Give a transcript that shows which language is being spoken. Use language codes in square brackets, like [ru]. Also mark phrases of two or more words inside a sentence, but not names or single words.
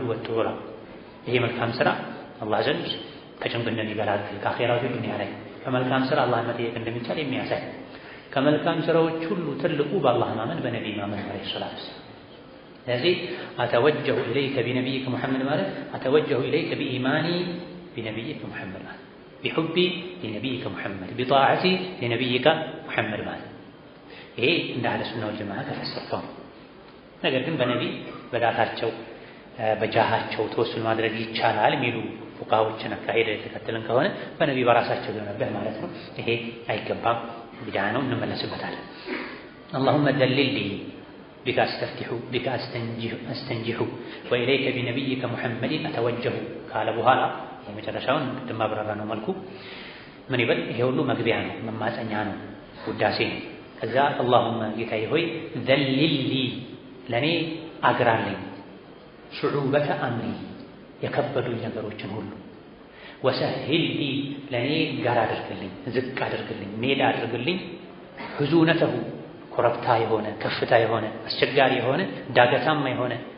[am] ወጡ ብላ። ይሄ መልካም ስራ አላህ ዘንድ ከጭንቅ እንደሚገላግል ከአኼራው ዱንያ ላይ ከመልካም ስራ አላህን መጠየቅ እንደሚቻል የሚያሳይ። ከመልካም ስራዎች ሁሉ ትልቁ በአላህ ማመን በነቢይ ማመን [ar] عليه الصلاة والسلام። [am] ስለዚህ [ar] أتوجه إليك بنبيك محمد [am] ማለት [ar] أتوجه إليك بإيماني بنبيك محمد [am] ማለት [ar] بحبي لنبيك محمد بطاعتي لنبيك محمد [am] ማለት ይሄ እንደ [ar] أهل السنة والجماعة [am] ተፈሰረው። ነገር ግን በነቢይ በዳታቸው በጃሃቸው ተወሱል ማድረግ ይቻላል የሚሉ ፉቃዎችን አካሄደ የተከተልን ከሆነ በነቢይ በራሳቸው ሊሆንብህ ማለት ነው። ይሄ አይገባም፣ ቢድዓ ነው፣ እንመለስበታለን። [ar] اللهم دلل لي بك استفتح بك استنجح وإليك بنبيك محمد أتوجه قال [am] በኋላ የመጨረሻውን ቅድም አብራራ ነው መልኩ ምን ይበል? ይሄ ሁሉ መግቢያ ነው፣ መማፀኛ ነው፣ ውዳሴ ነው። ከዛ اللهم ጌታዬ ሆይ [ar] ذلل لي [am] ለኔ አግራለኝ [ar] صعوبة أمري [am] የከበዱኝ ነገሮችን ሁሉ [ar] وسهل لي [am] ለኔ ጋር አድርግልኝ፣ ዝቅ አድርግልኝ፣ ሜዳ አድርግልኝ ህዙነተሁ ኮረብታ የሆነ ከፍታ የሆነ አስቸጋሪ የሆነ ዳገታማ የሆነ